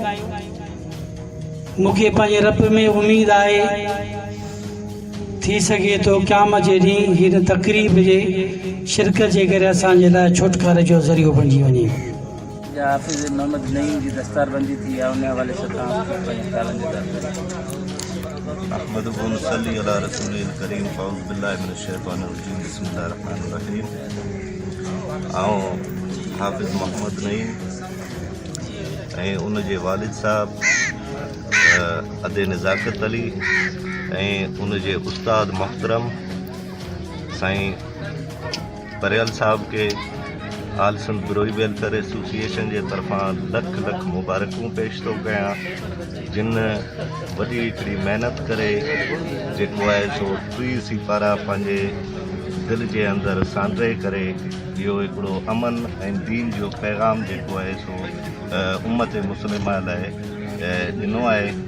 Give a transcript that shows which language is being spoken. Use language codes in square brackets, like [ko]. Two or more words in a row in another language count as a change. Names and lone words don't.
[sd] मूंखे पंहिंजे रब में उम्मीद आहे थी सके तो क़यामत जे ॾींहुं हिन तक़रीब जे शिरकत जे करे असांजे लाइ छुटकारे जो ज़रियो बणिजी वञे। हाफ़िज़ मोहम्मद नईम जी दस्तारबंदी थी आहे, उन हवाले सां [ar] نحمده ونصلي على رسوله الكريم. أعوذ بالله من الشيطان الرجيم بسم الله الرحمن الرحيم. [sd] हाफ़िज़ मोहम्मद नईम ऐं उन जे वालिद साहब अदे नज़ाकत अली ऐं उन जे उस्ताद मोहतरम साईं परियल साहब के आल सिंध बिरोई वेलफेयर एसोसिएशन जे तरफ़ां लख लख मुबारकूं पेश थो कयां, जिन वॾी हिकिड़ी महिनत करे जेको आहे सो टी सिपारा पंहिंजे दिलि जे अंदरि सांद्रे करे इहो हिकिड़ो अमन ऐं दीन जो पैगाम जेको आहे सो उम्मत मुस्लिमा लाइ ॾिनो आहे।